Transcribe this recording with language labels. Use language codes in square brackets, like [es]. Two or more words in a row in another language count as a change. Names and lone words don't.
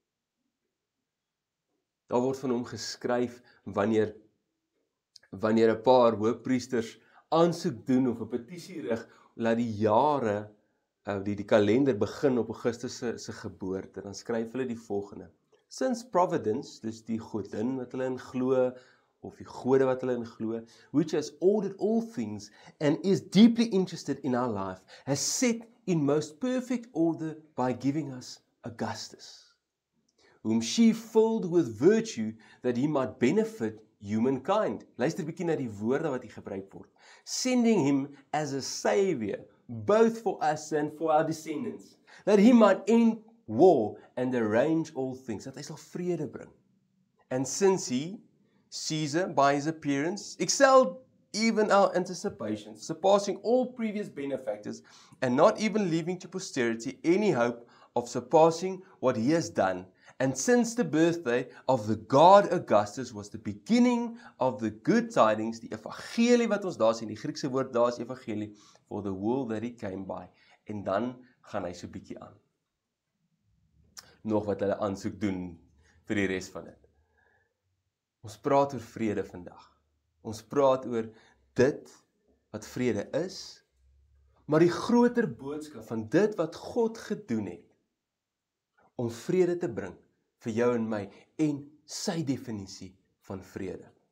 [af] Daar word van hom geskryf wanneer 'n paar hoofpriesters aansoek doen of 'n petisie rig, laat die jare, die kalender begin op Augustus se geboorte, dan skryf hulle die volgende. [en] Since Providence, [af] dus die godin wat hulle in glo, of die gode wat hulle in glo, [en] which has ordered all things and is deeply interested in our life, has set in most perfect order by giving us Augustus, whom she filled with virtue that he might benefit humankind. [af] Luister bietjie na die woorde wat hier gebruik word. [en] Sending him as a savior, both for us and for our descendants, that he might end war and arrange all things, [af] dat hy sal vrede bring. [en] And since he, Caesar, by his appearance, excelled even our anticipations, surpassing all previous benefactors, and not even leaving to posterity any hope of surpassing what he has done, and since the birthday of the God Augustus was the beginning of the good tidings, [af] die evangelie wat ons daar sien, die Griekse woord daar is evangelie, [en] for the world that he came by, [af] en dan gaan hy so bietjie aan. Nog wat hulle aansoek doen vir die res van dit. Ons praat oor vrede vandag. Ons praat oor dit wat vrede is, maar die groter boodskap van dit wat God gedoen het, om vrede te bring vir jou en my, en sy definisie van vrede.